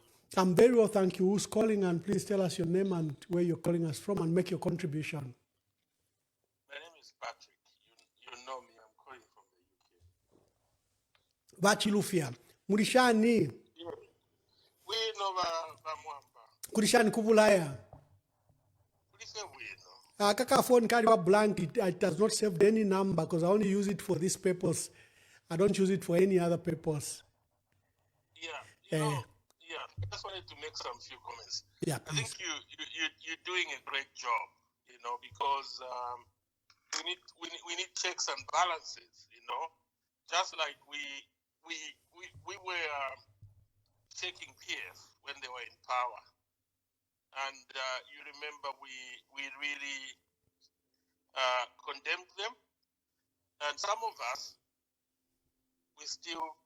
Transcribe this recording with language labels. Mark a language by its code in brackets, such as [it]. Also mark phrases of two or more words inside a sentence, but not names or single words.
[en] I'm very well, thank you. Who's calling? And please tell us your name and where you're calling us from and make your contribution. My name is Patrick. You know me. I'm calling from the UK. [bem] vachilufya mulishani [en] We know Bamwamba. [bem] kulishani kuvulaya [en] Police we know. [bem] kaka phone kali wa blank, [en] it does not save any number because I only use it for this purpose. I don't use it for any other purpose. Yeah, Eh. yeah. I just wanted to make some few comments. Yeah, I think please. you're doing a great job, because we need checks and balances, just like we were checking PF when they were in power, and you remember we really condemned them, and some of us we still